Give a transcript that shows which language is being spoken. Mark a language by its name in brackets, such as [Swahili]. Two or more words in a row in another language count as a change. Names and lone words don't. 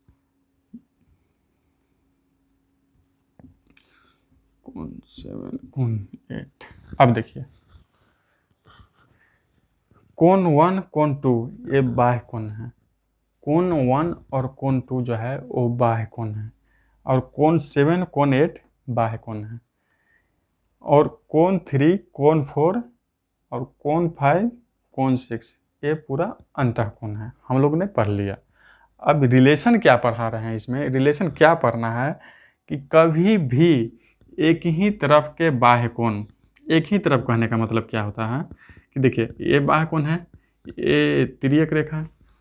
[Hindi] कोण 7 कोण 8। अब देखिए कोण 1 कोण 2 ये बाह्य कोण है। कोण 1 और कोण 2 जो है वो बाह्य कोण है और कोण 7 कोण 8 बाह्य कोण है और कोण 3 कोण 4 और कोण 5 कोण 6 ये पूरा अंतःकोण है। हम लोग ने पढ़ लिया। अब रिलेशन क्या पढ़ा रहे हैं, इसमें रिलेशन क्या पढ़ना है कि कभी भी एक ही तरफ के बाह्य कोण, एक ही तरफ कहने का मतलब क्या होता है कि देखिए ये बाह्य कोण है, ये तिर्यक रेखा है,